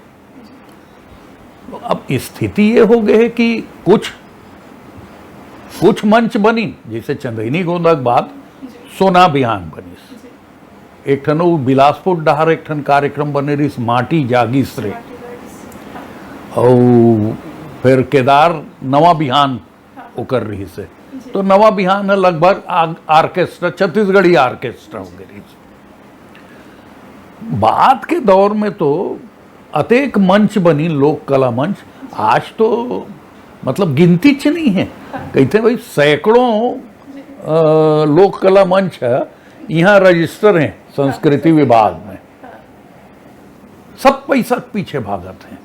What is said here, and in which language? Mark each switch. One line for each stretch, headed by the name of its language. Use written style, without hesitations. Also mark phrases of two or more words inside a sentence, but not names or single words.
Chhattisgarhi: तो अब स्थिति ये हो गई है कि कुछ मंच बनी, जैसे चंदैनी गोंदा के बाद सोना बिहान बनी, एक ठन बिलासपुर डहार एक ठन कार्यक्रम बने रही माटी जागीस रे, और फिर केदार नवा बिहान ओकर रही से। तो नवा बिहान है लगभग ऑर्केस्ट्रा, छत्तीसगढ़ी ऑर्केस्ट्रा हो गई। बाद के दौर में तो अनेक मंच बनी, लोक कला मंच। आज तो मतलब गिनती च नहीं है, कहते भाई सैकड़ों लोक कला मंच है, यहाँ रजिस्टर हैं संस्कृति विभाग में, सब पैसा के पीछे भागत हैं।